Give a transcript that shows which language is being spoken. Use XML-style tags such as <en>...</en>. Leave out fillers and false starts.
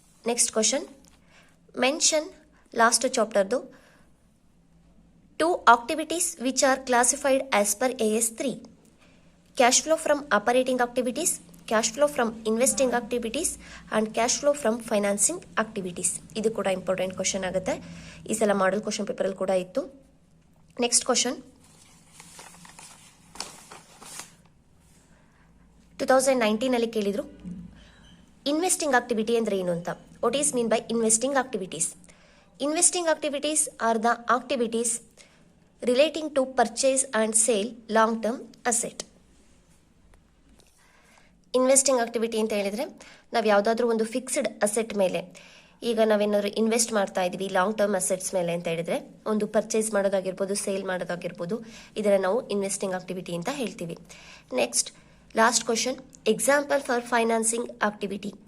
<en>Next question, mention last ಚಾಪ್ಟರ್ದು 2 activities which are classified as per AS3. Cash flow from operating activities, cash flow from investing activities and cash flow from financing activities.</en> <kn>ಇದು ಕೂಡ important question ಆಗುತ್ತೆ. ಈ ಸಲ model question ಪೇಪರಲ್ಲಿ ಕೂಡ ಇತ್ತು. Next question, 2019 ಕೇಳಿದ್ರು investing activity ಅಂದ್ರೆ ಏನು ಅಂತ.</kn> <en>What is mean by investing activities? Investing activities are the activities relating to purchase and sale long term asset.</en> <kn>Investing activity ಅಂತ ಹೇಳಿದರೆ ನಾವು ಯಾವುದಾದ್ರೂ ಒಂದು ಫಿಕ್ಸ್ಡ್ ಅಸೆಟ್ ಮೇಲೆ, ಈಗ ನಾವೇನಾದ್ರು ಇನ್ವೆಸ್ಟ್ ಮಾಡ್ತಾ ಇದ್ದೀವಿ ಲಾಂಗ್ ಟರ್ಮ್ ಅಸೆಟ್ಸ್ ಮೇಲೆ ಅಂತ ಹೇಳಿದರೆ, ಒಂದು ಪರ್ಚೇಸ್ ಮಾಡೋದಾಗಿರ್ಬೋದು, ಸೇಲ್ ಮಾಡೋದಾಗಿರ್ಬೋದು, ಇದನ್ನು ನಾವು ಇನ್ವೆಸ್ಟಿಂಗ್ ಆಕ್ಟಿವಿಟಿ ಅಂತ ಹೇಳ್ತೀವಿ.</kn> <en>Next last question, example for financing activity.</en>